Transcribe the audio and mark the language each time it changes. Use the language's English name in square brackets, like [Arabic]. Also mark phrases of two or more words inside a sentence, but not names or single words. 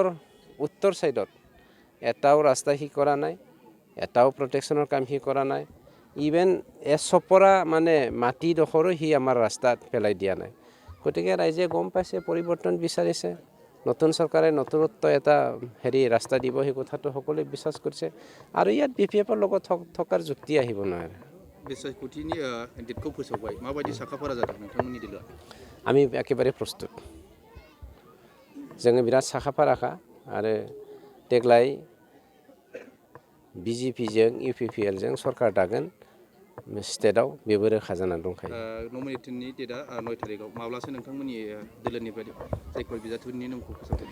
[Assamese] উত্তৰ ছাইডত এটাও ৰাস্তা সি কৰা নাই এটাও প্ৰটেকশ্যনৰ কাম সি কৰা নাই ইভেন এচপৰা মানে মাটিডোখৰো সি আমাৰ ৰাস্তাত পেলাই দিয়া নাই গতিকে ৰাইজে গম পাইছে পৰিৱৰ্তন বিচাৰিছে নতুন চৰকাৰে নতুনত্ব এটা ৰাস্তা দিব সেই কথাটো সকলোৱে বিশ্বাস কৰিছে আৰু ইয়াত BPF লগত থকাৰ যুক্তি আহিব নোৱাৰে [Bodo] बिसायख'थिनि डेटखौ फोसावबाय माबायदि साखाफारा जादों नोंथांमोननि दोलोआ [Assamese] আমি একেবাरे [Bodo] प्रस्तुत जोङो बिराद साखाफाराखा आरो देग्लाय BJPजों UPPLजों सरकार दागोन स्टेटआव बेबो रोखा जानानै दंखायो नमिनेटेडनि डेटआ 9 थारिखआव माब्लासो नोंथांमोननि दोलोनिफ्राय जायफोर बिजाथिफोरनि नामखौ फोसावगोन